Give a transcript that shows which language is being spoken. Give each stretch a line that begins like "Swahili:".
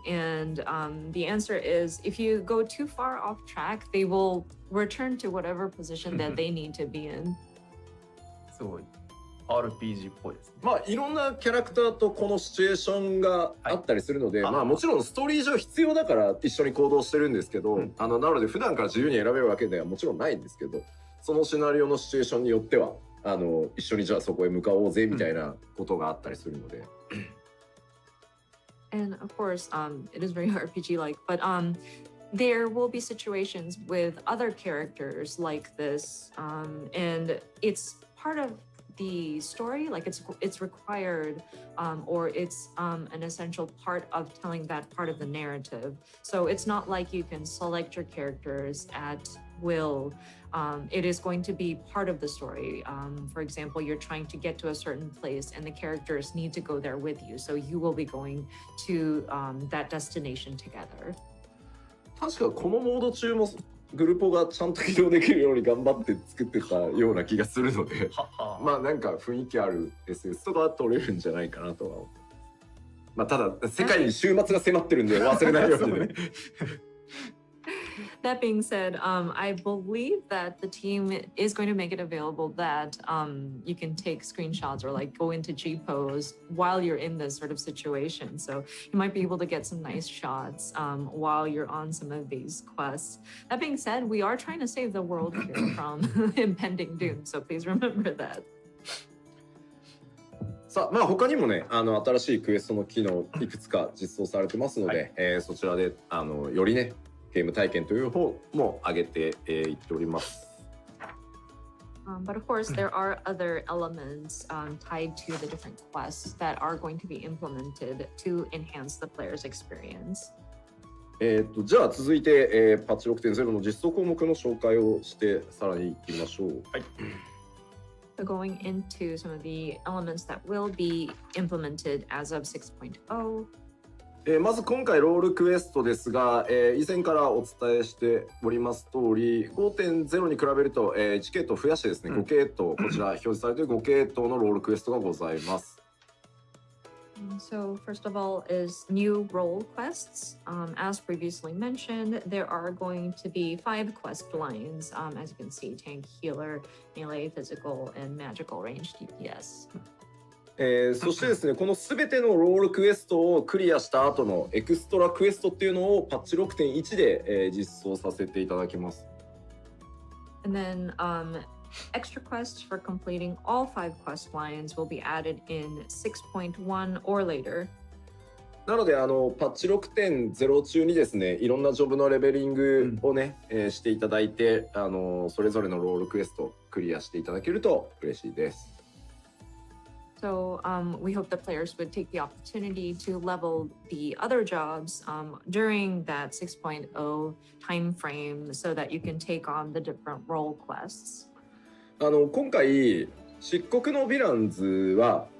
English: And the answer is, if you go too far off track, they will return to whatever position that they need to be in.
Japanese: すごい RPG っぽいですね。まあいろんなキャラクターとこのシチュエーションがあったりするので、まあもちろんストーリー上必要だから一緒に行動してるんですけど、なので普段から自由に選べるわけではもちろんないんですけど、そのシナリオのシチュエーションによっては一緒にじゃあそこへ向かおうぜみたいなことがあったりするので。
English: And of course, it is very RPG-like, but there will be situations with other characters like this, and it's part of the story, like it's required, or it's an essential part of telling that part of the narrative. So it's not like you can select your characters at will. It is going to be part of the story. For example, you're trying to get to a certain place and the characters need to go there with you. So you will be going to that destination together.
Japanese: 確かこのモード中もグルポがちゃんと起動できるように頑張って作ってたような気がするのでまあなんか雰囲気ある SS とか取れるんじゃないかなとは思う。まあただ世界に終末が迫ってるんで忘れないようにね。
English: That being said, I believe that the team is going to make it available that you can take screenshots or like go into G pose while you're in this sort of situation. So you might be able to get some nice shots while you're on some of these quests. That being said, we are trying to save the world here from impending doom. So please remember that.
Japanese: さあ、まあ他にもね、新しいクエストの機能いくつか実装されてますので、そちらでよりねゲーム体験という方も上げていっております。
English: But of course, there are other elements tied to the different quests that are going to be implemented to enhance the player's experience.
Japanese: じゃあ続いて、パッチ 6.0 の実装項目の紹介をしてさらにいってみましょう。はい。
English: So going into some of the elements that will be implemented as of 6.0.
Japanese: まず今回ロールクエストですが、以前からお伝えしております通り 5.0 に比べると、1系統増やしてですね、5系統こちら表示されている5系統のロールクエストがございます。
English: So first of all is new role quests. As previously mentioned, there are going to be 5 quest lines. As you can see, tank, healer, melee, physical, and magical range DPS.
Japanese: そしてですね、この全てのロールクエストをクリアした後のエクストラクエストっていうのをパッチ 6.1 で、実装させていただきます。
English: And then extra quests for completing all 5 quest lines will be added in 6.1 or later.
Japanese: なのでパッチ 6.0 中にですね、いろんなジョブのレベリングをね、していただいて、それぞれのロールクエストクリアしていただけると嬉しいです。
English: So we hope the players would take the opportunity to level the other jobs during that 6.0 time frame so that you can take on the different role quests.
Japanese: 今回漆黒のヴィランズは